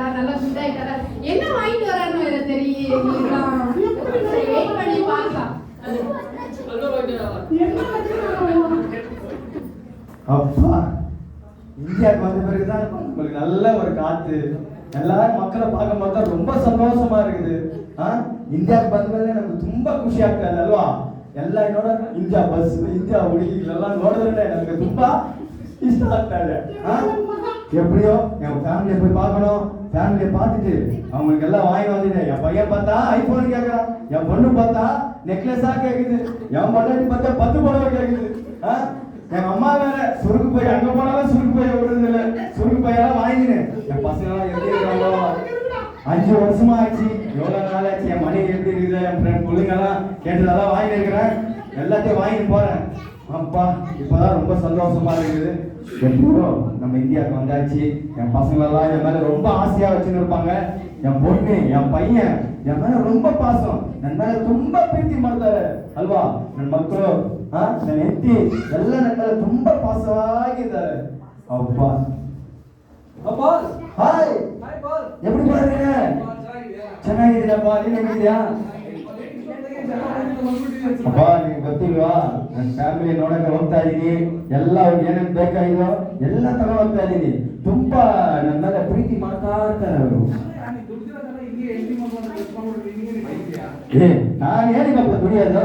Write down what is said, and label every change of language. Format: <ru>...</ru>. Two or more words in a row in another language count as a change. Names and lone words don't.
<ta>நல்லா ஃபுட் ஆயிட்டாரா? என்ன வாங்கிட்டு வராருன்னு வேற தெரியல. வெயிட் பண்ணி பார்க்கலாம். அப்பா இந்தியாவுக்கு வந்த பிறகுதான் உங்களுக்கு நல்ல ஒரு காத்து, எல்லாரும் மக்களை பார்க்கும் போது தான் ரொம்ப சந்தோஷமா இருக்குது.</ta> <kn>இந்தியாவுக்கு ಬಂದ್ಮೇಲೆ ನಮ್ಗೆ ತುಂಬಾ ಖುಷಿ ಆಗ್ತಾ ಇದೆ ಅಲ್ವಾ? ಎಲ್ಲ ನೋಡ ಇಂಡಿಯಾ ಬಸ್ ಇಂಡಿಯಾ ಹುಡುಗಿಗಳೆಲ್ಲ ನೋಡಿದ್ರೆ ನಮ್ಗೆ ತುಂಬಾ ಇಷ್ಟ ಆಗ್ತಾ ಇದೆ.</kn> <ta>எப்படியோ என் ஃபேமிலியை போய் பார்க்கணும், ஃபேமிலியை பார்த்துட்டு அவங்களுக்கு எல்லாம் வாங்கி வந்துட்டேன். என் பையன் பார்த்தா ஐபோன் கேட்கறான், என் பொண்ணு பார்த்தா நெக்லஸா கேக்குது, என் பொண்டாட்டி பார்த்தா 10 புடவை கேக்குது. என் அம்மா வேற சுருக்கு போய் அங்க போனாலும் சுருக்கு போய் விடுறது இல்லை, சுருக்கு பையெல்லாம் வாங்கினேன். என் பசங்க எல்லாம் எப்படி இருக்காங்களோ, 5 வருஷமா ஆச்சு, எவ்வளவு நாள் ஆச்சு, என் மணி எப்படி இருக்குது, என் ஃப்ரெண்ட் பிள்ளைங்கெல்லாம் கேட்டதெல்லாம் வாங்கி இருக்கிறேன், எல்லாத்தையும் வாங்கிட்டு போறேன். அப்பா இப்பதான் ரொம்ப சந்தோஷமா இருக்குது. எப்போ நம்ம இந்தியாவுக்கு வந்தாச்சு. என் பசங்களெல்லாம் என் மேல ரொம்ப ஆசையா வச்சுன்னு இருப்பாங்க. என் பொண்ணு என் பையன் என் மேல ரொம்ப பாசம்,</ta> <kn>ನನ್ನ ಮೇಲೆ ತುಂಬಾ ಪ್ರೀತಿ ಮಾಡ್ತಾರೆ ಅಲ್ವಾ? ನನ್ನ ಮಕ್ಕಳು ನನ್ನ ಹೆಂಡತಿ ಎಲ್ಲ ನನ್ನ ಮೇಲೆ ತುಂಬಾ ಪಾಸವಾಗಿದ್ದಾರೆ.</kn> <ta>அப்பா அப்பா</ta> <kn>ಹಾಯ್</kn> <ta>ஹாய் பால் எப்படி பாருங்க?</ta> <kn>ಚೆನ್ನಾಗಿದ್ದೀರಪ್ಪ, ನೀನು ಹೇಗಿದ್ಯಾ? ಅಪ್ಪ ನಿಮ್ಗೆ ಗೊತ್ತಿಲ್ವಾ, ನನ್ನ ಫ್ಯಾಮಿಲಿ ನೋಡಕ್ಕೆ ಹೋಗ್ತಾ ಇದೀನಿ, ಎಲ್ಲ ಅವ್ರಿಗೆ ಏನೇನ್ ಬೇಕಾಗಿದೋ ಎಲ್ಲ ತಗೊಂಡು ಹೋಗ್ತಾ ಇದೀನಿ. ತುಂಬಾ ನನ್ನ ಮೇಲೆ ಪ್ರೀತಿ ಮಾಡ್ತಾ ಇರ್ತಾರೆ ಅವರು. ನಾನು ಏನಕ್ಕಪ್ಪ ದುಡಿಯೋದು?</kn>